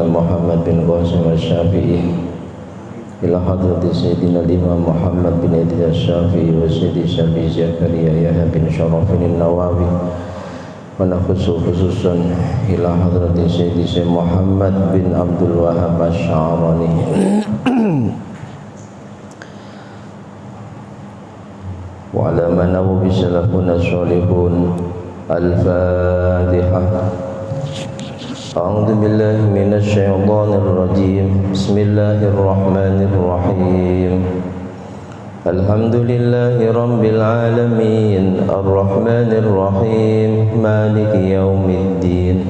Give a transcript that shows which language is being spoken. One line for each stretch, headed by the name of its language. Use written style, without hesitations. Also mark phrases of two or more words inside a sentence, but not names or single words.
Arabic: محمد بن قاسم الشافعي إلى حضرة سيدنا الإمام محمد بن إدريس الشافعي وسيدي الشيخ زكريا يحيى بن شرف النووي وخصوصا إلى حضرة سيدي الشيخ محمد بن عبد الوهاب الشعراني وعلى من نووا بسلفنا الصالحين. Al-Fatihah. أعوذ بالله من الشيطان الرجيم. بسم الله الرحمن الرحيم الحمد لله رب العالمين الرحمن الرحيم مالك يوم الدين.